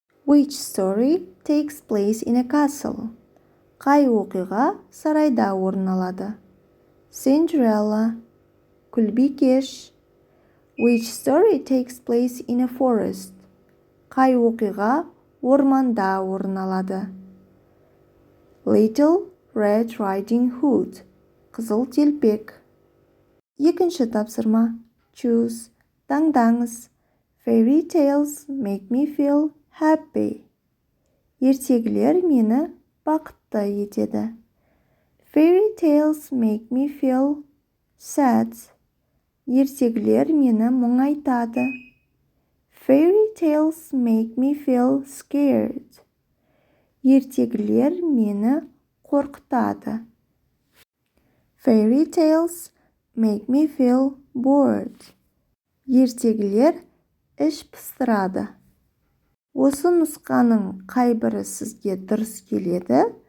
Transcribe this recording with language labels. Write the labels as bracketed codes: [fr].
[en] Which story takes place in a castle? [kk] Қай оқиға сарайда орын алады? [en] Cinderella. Күлбикеш. Which story takes place in a forest? [kk] Қай оқиға орманда орын алады? [en] Little Red Riding Hood. Қызыл телпек. [kk] Екінші тапсырма. [en] Choose. [kk] Таңдаңыз. [en] Fairy tales make me feel happy. [kk] Ертегілер мені бақытты етеді. [en] Fairy tales make me feel sad. [kk] Ертегілер мені мұңайтады. [en] Fairy tales make me feel scared. [kk] Ертегілер мені қорқытады. [en] Fairy tales make me feel bored. [kk] Ертегілер іш пыстырады. Осы нұсқаның қайбірі сізге дұрыс келеді?